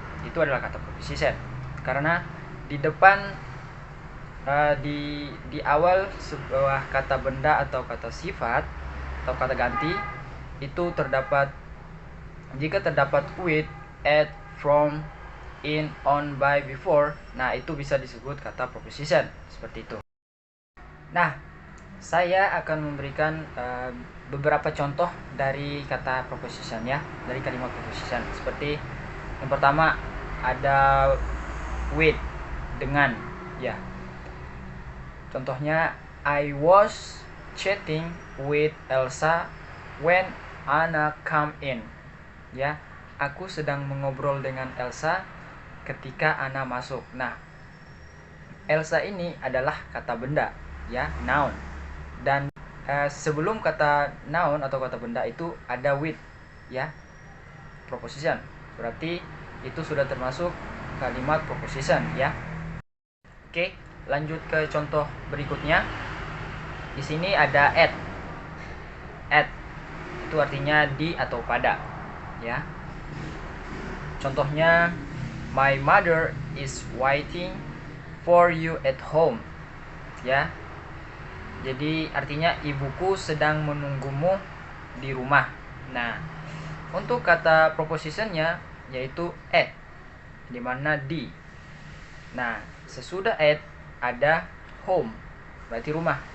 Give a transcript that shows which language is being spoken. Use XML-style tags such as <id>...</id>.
<id>Itu adalah kata proposition karena di depan di awal sebuah kata benda atau kata sifat atau kata ganti itu terdapat, jika terdapat with, at, from, in, on, by, before, nah itu bisa disebut kata proposition, seperti itu. Nah, saya akan memberikan beberapa contoh dari kata proposition, ya, dari kalimat proposition. Seperti yang pertama ada with, dengan, ya.</id> <en>Contohnya, I was chatting with Elsa when Anna come in.</en> <id>Ya, aku sedang mengobrol dengan Elsa ketika Anna masuk. Nah, Elsa ini adalah kata benda, ya, noun. Dan sebelum kata noun atau kata benda itu ada with, ya, proposition. Berarti itu sudah termasuk kalimat proposition, ya. Oke, lanjut ke contoh berikutnya. Di sini ada at. At itu artinya di atau pada, ya.</id> <en>Contohnya, my mother is waiting for you at home, ya.</en> <id>Jadi artinya ibuku sedang menunggumu di rumah. Nah, untuk kata propositionnya yaitu at, dimana di. Nah, sesudah at ada home, berarti rumah.</id>